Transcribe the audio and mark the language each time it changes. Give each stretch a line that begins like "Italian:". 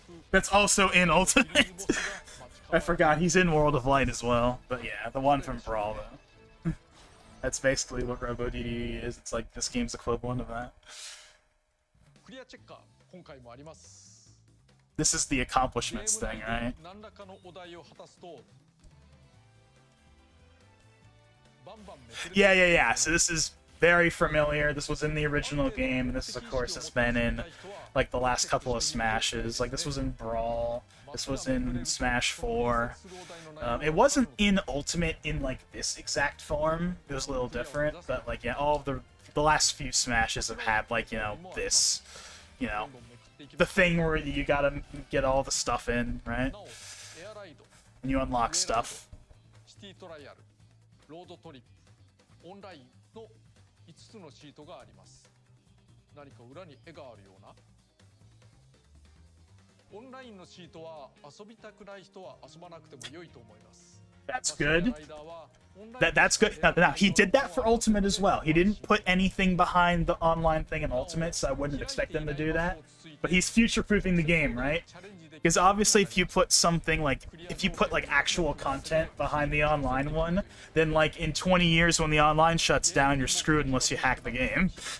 English: That's also in Ultimate. I forgot he's in World of Light as well, but yeah, the one from Brawl though. That's basically what RoboDD is. It's like this game's equivalent of that.
Japanese: クリアチェッカー今回もあります。
English: This is the accomplishments thing, right?
Japanese: 何らかのお題を果たすとバンバンめくれて
English: Yeah. So this is very familiar. This was in the original game, and this is, of course, has been in like the last couple of Smashes. Like this was in Brawl. This was in Smash 4. It wasn't in Ultimate in like this exact form. It was a little different, but like yeah, all of the last few Smashes have had like this, the thing where you gotta get all the stuff in, right?
Japanese: なおエアライド
English: And you unlock stuff.
Japanese: シティトライアルロードトリップオンラインの5つのシートがあります。何か裏に絵があるような。オンラインのシートは遊びたくない人は遊ばなくても良いと思います。
English: That's good. That's good. Now, he did that for Ultimate as well. He didn't put anything behind the online thing in Ultimate, so I wouldn't expect him to do that. But he's future-proofing the game, right? Because obviously if you put something like, if you put like actual content behind the online one, then like in 20 years when the online shuts down, you're screwed unless you hack the game.